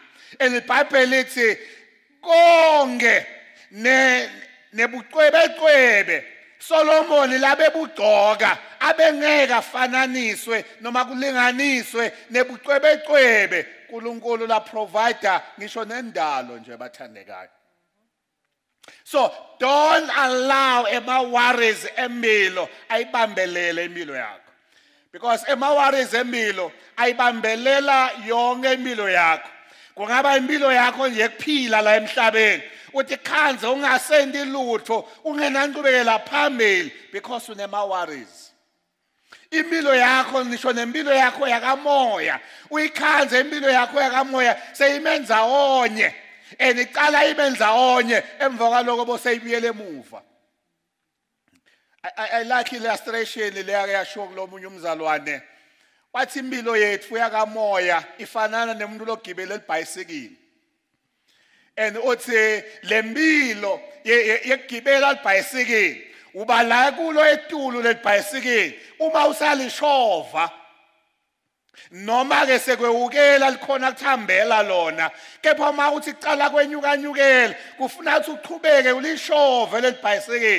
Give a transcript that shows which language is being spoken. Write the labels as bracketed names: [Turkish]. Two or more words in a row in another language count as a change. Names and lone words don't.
[Swati] And iBhayibheli lithi konke nebucwebecwebe Solomon labe bugcoka abengeke afananiswe noma kulinganiswe nebucwebecwebe. uNkulunkulu la provider ngisho nendalo nje bathandekayo. [English] So don't allow [Swati] ema-worries empilo ayibambelele impilo yakho, because ema-worries empilo ayibambelela yonke impilo yakho. Kungaba impilo yakho nje kuphila la emhlabeni, uthi khanze ungasendi lutho, ungenankqubekela phambili, because unema-worries. Impilo yakho ngisho nempilo yakho yakamoya, uyikhanze impilo yakho yakamoya seyimenza onye, and icala imenza onye emva kwaloko boseyibuyele emuva. [English] I like illustration [Swati] leya yasho kulomunye umzalwane, wathi impilo yethu yakamoya ifanana nemuntu logibela elibhayisikili. And uthi lempilo yekugibela elibhayisikili uba la kulo etulu lelibhayisikili uma usalishova, noma ke sekwewukela likhona kuthambela lona, kepha uma uthi cala kwenyukanyukela kufuna ukuthi uqhubeke ulishove lelibhayisikili.